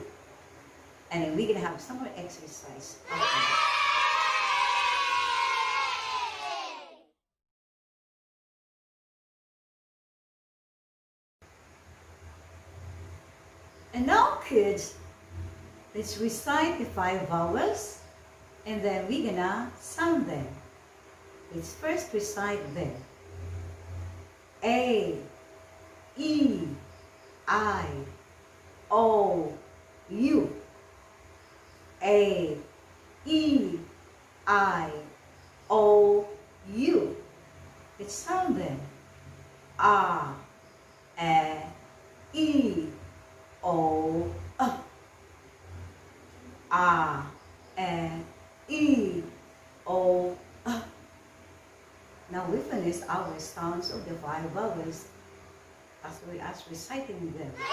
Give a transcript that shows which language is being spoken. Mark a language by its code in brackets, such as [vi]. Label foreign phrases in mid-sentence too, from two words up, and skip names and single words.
[en] And then we're going to have some more exercise. And now, kids, let's recite the 5 vowels, and then we're gonna sound them. Let's first recite them. A, E, I, O, U. A, E, I, O, U. Let's sound them. A, E, O, A, E, O, Now we finish our sounds of the 5 vowels as we are reciting them.